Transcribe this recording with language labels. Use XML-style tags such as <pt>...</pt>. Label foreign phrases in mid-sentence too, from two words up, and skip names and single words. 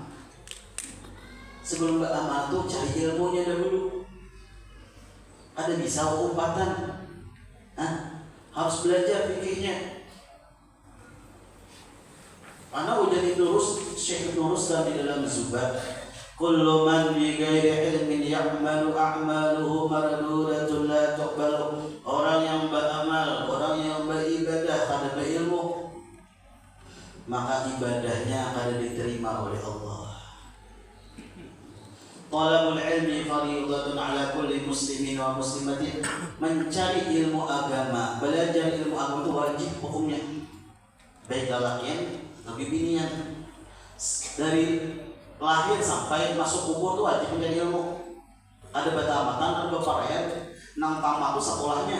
<bjn>Sebelum beramal tuh cari ilmunya dahulu. Ada bisa umpatan, harus belajar fikihnya. Karena udah diturus Syekh Nurus di dalam Zubat,</bjn> <ar>كل من بغير علم يعمل أعماله مردودة لا تقبل.</ar> <bjn>Orang yang beramal, orang yang beribadah kada berilmu, maka ibadahnya kada diterima oleh Allah.</bjn> <ar>طلب العلم فريضة على كل مسلم ومسلمة.</ar> <bjn>Mencari ilmu agama, belajar ilmu agama itu wajib hukumnya. Baik laki atau binian. Dari lahir sampai masuk kubur itu wajib mencari ilmu. Ada batamatan, ada beparaya, nang tamat itu sekolahnya.</bjn>